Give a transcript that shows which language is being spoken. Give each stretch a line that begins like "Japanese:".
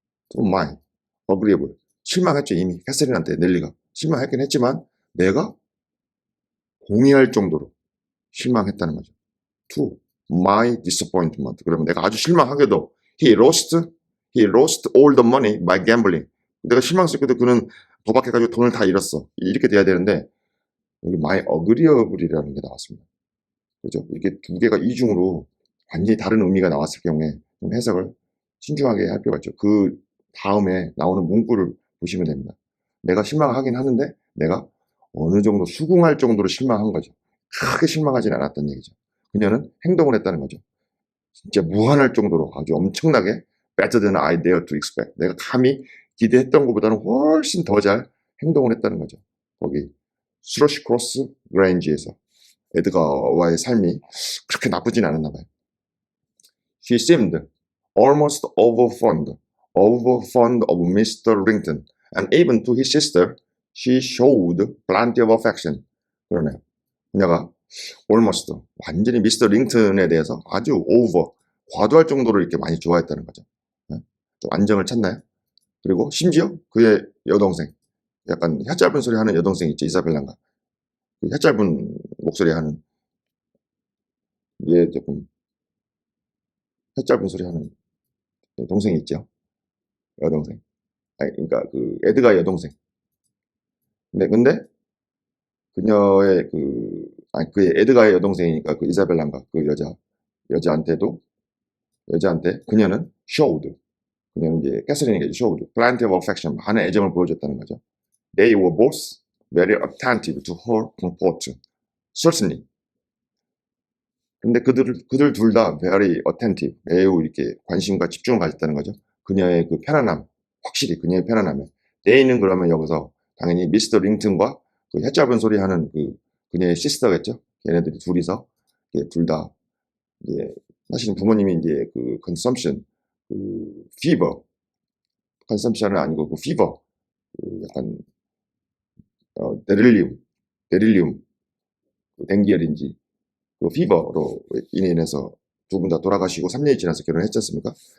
Korean: 또 my agreeable 실망했죠. 이미 캐서린한테 넬리가 실망했긴 했지만 내가 동의할 정도로 실망했다는 거죠.
English: To my disappointment.
Korean: 그러면 내가 아주 실망하게도
English: he lost all the money by gambling.
Korean: 내가 실망스럽게도 그는 도박해가지고 돈을 다 잃었어. 이렇게 돼야 되는데 여기 my agreeable이라는 게 나왔습니다. 그죠? 이렇게 두 개가 이중으로 완전히 다른 의미가 나왔을 경우에 좀 해석을 신중하게 할 필요가 있죠. 그 다음에 나오는 문구를 보시면 됩니다. 내가 실망하긴 하는데 내가 어느 정도 수긍할 정도로 실망한 거죠. 크게 실망하진 않았던 얘기죠. 그녀는 행동을 했다는 거죠. 진짜 무한할 정도로 아주 엄청나게
English: better than I dare to expect.
Korean: 내가 감히 기대했던 것보다는 훨씬 더 잘 행동을 했다는 거죠. 거기 스러시 크로스 그레인지에서 에드가와의 삶이 그렇게 나쁘진 않았나 봐요.
English: She seemed almost overfond of Mr. Rington, and even to his sister, she showed plenty of affection.
Korean: 그러네요. 그녀가
English: almost
Korean: 완전히 미스터 링턴에 대해서 아주 over 과도할 정도로 이렇게 많이 좋아했다는 거죠. 좀 안정을 찾나요? 그리고 심지어 그의 여동생, 약간 혀 짧은 소리 하는 여동생 있죠, 이사벨란가. 혀 짧은 목소리 하는, 얘 조금 혀 짧은 소리 하는 동생이 있죠, 여동생. 아니, 그러니까 그 에드가의 여동생. 근데 그녀의 그의 에드가의 여동생이니까 그 이사벨란가 그 여자한테 그녀는 showed, 그녀는 이제 캐서린에게
English: showed plenty of affection,
Korean: 많은 애정을 보여줬다는 거죠.
English: They were both very attentive to her comfort. Certainly.
Korean: 근데 그들 둘 다
English: very attentive,
Korean: 매우 이렇게 관심과 집중을 가졌다는 거죠. 그녀의 그 편안함, 확실히 그녀의 편안함에. They는 그러면 여기서 당연히 미스터 링튼과 그 혀 짧은 소리 하는 그녀의 시스터겠죠. 걔네들이 둘이서 둘 다 이제 사실은 부모님이 이제 그 consumption, 그 fever, consumption은 아니고 그 fever, 그 약간 데릴리움, 그 댕기열인지 그 피버로 인해서 두 분 다 돌아가시고 3년이 지나서 결혼했지 않습니까?